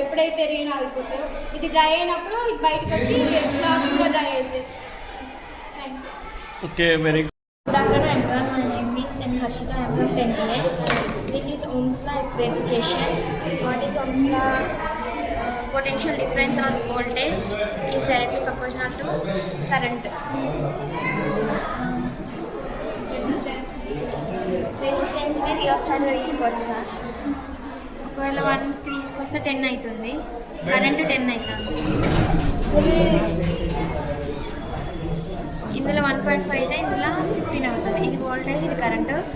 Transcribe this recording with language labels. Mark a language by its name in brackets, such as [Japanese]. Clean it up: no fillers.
[Telugu] ఎప్పుడైతే రెయిన్ ఆగిపోతుందో ఇది డ్రై అయినప్పుడు ఇది బయటకు వచ్చి క్లాత్స్ కూడా డ్రై అవుతుంది. [English] Okay, very good. Good afternoon everyone, my name is N. Harshita, I am from 10th A. This is Ohm's law verification. What is Ohm's law? Potential difference or voltage is directly proportional to current. [Telugu] Resistance ని రియోస్టాట్గా తీసుకోవచ్చు sir. ఒకవేళ 1కి తీసుకొస్తే 10 అవుతుంది, current 10 అవుతుంది. ఇందులో 1.5 అయితే ఇందులో 15 అవుతుంది. ఇది వోల్టేజ్, ఇది కరెంటు.